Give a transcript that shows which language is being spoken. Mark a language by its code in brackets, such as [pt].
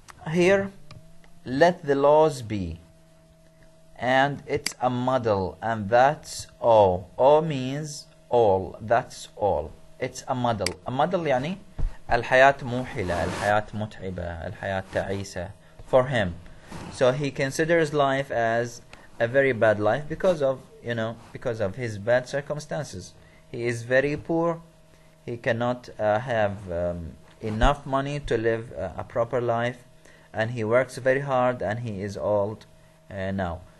[en] Here, let the laws be, and it's a model, and that's all. All means all, that's all. It's a model. A model [ar] يعني الحياة موحلة, الحياة متعبة, الحياة تعيسة [en] for him. So he considers life as a very bad life because of his bad circumstances. He is very poor. He cannot have enough money to live a proper life, and he works very hard, and he is old now.